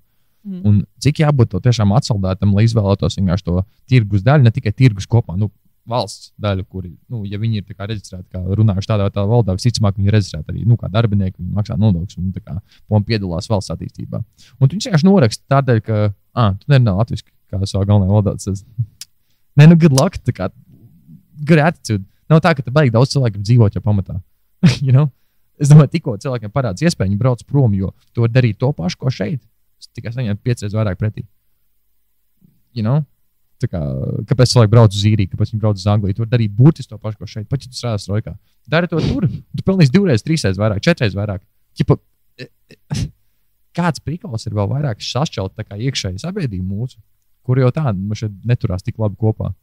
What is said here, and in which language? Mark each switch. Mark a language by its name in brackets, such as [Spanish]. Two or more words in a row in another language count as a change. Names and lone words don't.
[Latvian] Un cik jābūt to tiešām atsaldētam, lai izvēlētos vienkārši to tirgus daļu, ne tikai tirgus kopā, valsts daļu, kuri, ja viņi ir reģistrēti, kā runājuši tādā valodā, visticamāk, viņi ir reģistrēti arī, kā darbinieki, viņi maksā nodokļus un piedalās valsts attīstībā. Un viņš vienkārši noraksta tādēļ, ka, tu nerunā latviski, kā savā galvenajā valodā. Nē, [English] good luck, [Latvian] tā kā, [English] good attitude. [Latvian] Nav tā, ka te baigi daudz cilvēku dzīvot jau pamatā. [English] You know? [Latvian] Es domāju, tikko cilvēkiem parāds iespēju, viņi brauc prom, jo tu vari darīt to pašu, ko šeit. Tikai saņemt 5 reizes vairāk pretī. [English] You know? [Latvian] Kāpēc cilvēki brauc uz īriju, kāpēc viņi brauc uz Angliju? Tu vari darīt būtiski to pašu, ko šeit. Pat ja tu strādā strojkā. Dari to tur. Tu pelnīsi 2 reizes, 3 reizes vairāk, 4 reizes vairāk. Kāds prikals ir vēl vairāk sašķelt iekšēji sabiedrību mūsu, kur jau tā šeit neturās tik labi kopā.